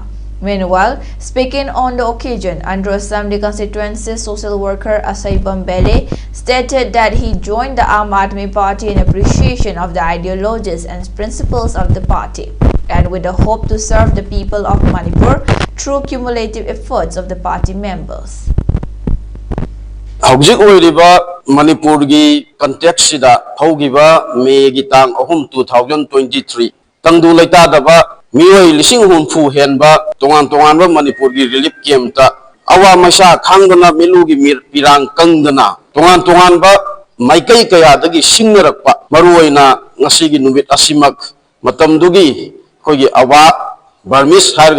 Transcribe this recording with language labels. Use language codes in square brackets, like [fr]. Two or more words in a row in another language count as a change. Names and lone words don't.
[en] Meanwhile, speaking on the occasion, Andhra Assembly constituency social worker Asaibam Bele stated that he joined the Aramai Party in appreciation of the ideologies and principles of the party, and with the hope to serve the people of Manipur through cumulative efforts of the party members. [mni] Manipur gi context sida haugiba May gi tang 2023 tangdu laita daba mioi lising hunfu henba tongan ba Manipur gi [en] relief camp [mni] ta awa masha khangdana milu gi pirang kangdana tongan ba Meitei kaya dagi singnarakpa maruoina ngasi gi numit asimak matamdugi khogi awa Burmese harga